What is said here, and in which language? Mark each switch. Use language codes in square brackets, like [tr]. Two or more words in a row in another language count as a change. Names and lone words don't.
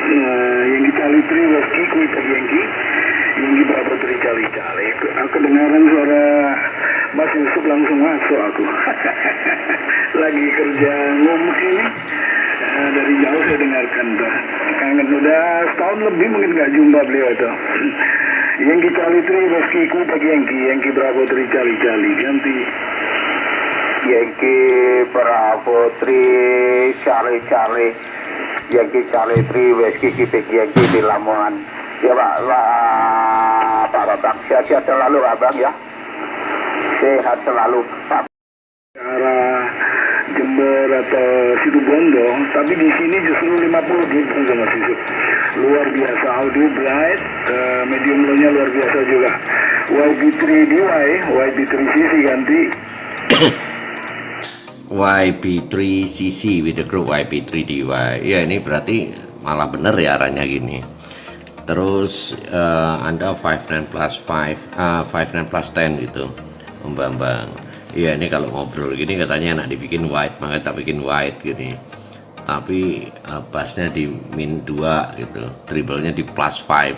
[en] Yankee Charlie 3 Whiskey Quebec Yankee Bravo 3 Charlie. [id] Aku dengaran suara Mas Yusuf langsung masuk aku. Lagi kerja ngomong ini. Dari jauh saya dengarkan tuh. Kangen udah setahun lebih mungkin nggak jumpa beliau tuh. [en] Yankee Charlie 3 Whiskey Quebec Yankee Bravo 3 Charlie ganti. Yankee Bravo 3 Charlie Yankee Charlie 3 Whiskey Quebec Yankee di Lamongan. [id] Ya Pak Babang, sehat-sehat selalu Abang ya. Sehat selalu Pak. Arah Jember atau Situbondo, tapi di sini justru 50 gitu sama Sisu. Luar biasa [en] audio bright, medium low-nya [id] luar biasa juga. YB3DY, YB3CC ganti. [en] YB3CC with the group YB3DY. [id] Ya ini berarti malah bener ya arahnya gini. Terus Anda 59 plus 59 plus 10 gitu, Bambang. Iya ini kalau ngobrol gini katanya enak dibikin white, makanya tak bikin white gini. Tapi bassnya di min 2 gitu, treble-nya di plus 5.